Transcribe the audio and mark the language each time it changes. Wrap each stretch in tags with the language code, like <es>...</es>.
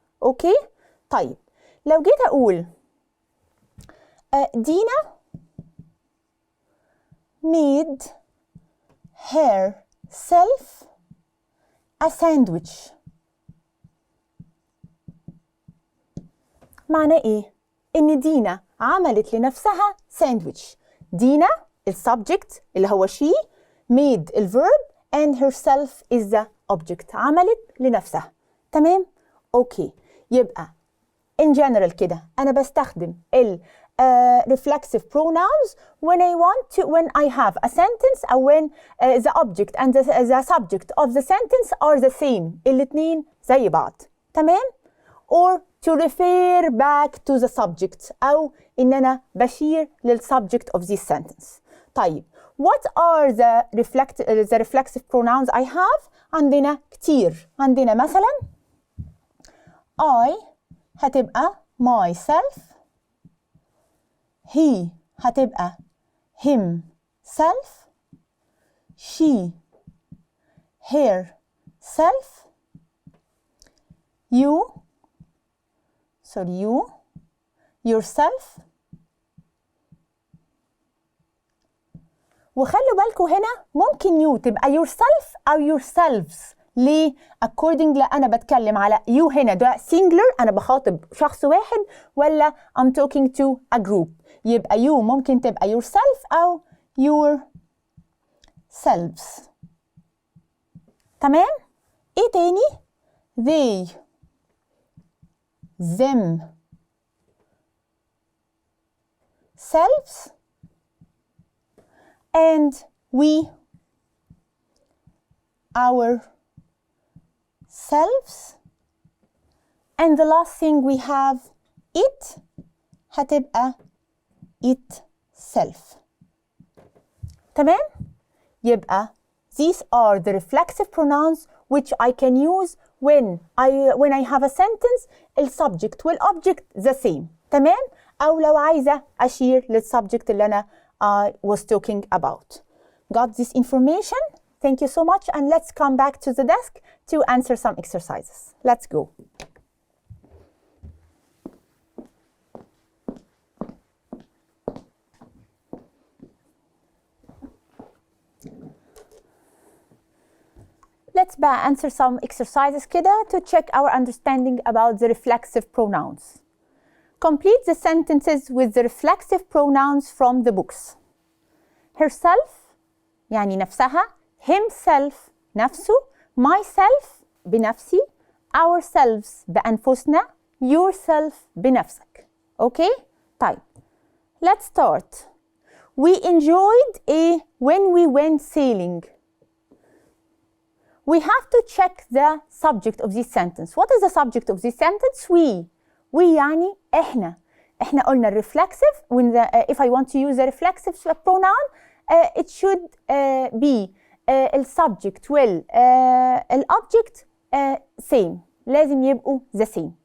<ar>أوكي؟ طيب لو جيت أقول دينا</ar> <en>made herself a sandwich.</en> <ar>معناه إيه؟ إن دينا عملت لنفسها ساندويتش. دينا السبجكت اللي هو</ar> <en>she made الverb and herself is the object.</en> <ar>عملت لنفسها. تمام؟ أوكي.</ar> <en>يبقى in general كده أنا بستخدم ال reflexive pronouns when I have a sentence أو when the object and the subject of the sentence are the same.</en> <ar>الاتنين زي بعض.</ar> <en>تمام؟ or to refer back to the subject</en> <ar>أو إن أنا بشير</ar> <en>للsubject of this sentence. طيب what are the reflexive pronouns I have؟</en> <ar>عندنا كتير.</ar> <en>عندنا مثلا I هتبقى myself، he هتبقى himself، she herself، you yourself.</en> <ar>وخلوا بالكم هنا ممكن you تبقى yourself أو yourselves. ليه؟ according أنا بتكلم على you هنا ده singular، أنا بخاطب شخص واحد، ولا</ar> <en>I'm talking to a group.</en> <ar>يبقى you ممكن تبقى yourself أو yourselves.</ar> <en>تمام؟ إيه تاني؟ they them selves and we our selves. And the last thing we have it هتبقى itself. تمام؟ يبقى these are the reflexive pronouns which I can use when I have a sentence</en> <ar>السبجكت والobject</ar> <en>the same.</en> <ar>تمام؟ أو لو عايزة أشير للسبجكت اللي أنا</ar> <en>I was talking about. Got this information? Thank you so much, and let's come back to the desk to answer some exercises. Let's go. Let's answer some exercises كده to check our understanding about the reflexive pronouns. Complete the sentences with the reflexive pronouns from the books.</en> <ar>Herself يعني نفسها، himself نفسه، myself بنفسي، ourselves بأنفسنا، yourself بنفسك.</ar> <en>Okay? طيب. Let's start. We enjoyed when we went sailing. We have to check the subject of this sentence. What is the subject of this sentence? We يعني إحنا قلنا reflexive when if I want to use a reflexive pronoun it should be السبجكت والobject same،</en> <ar>لازم يبقوا</ar> <en>the same.</en>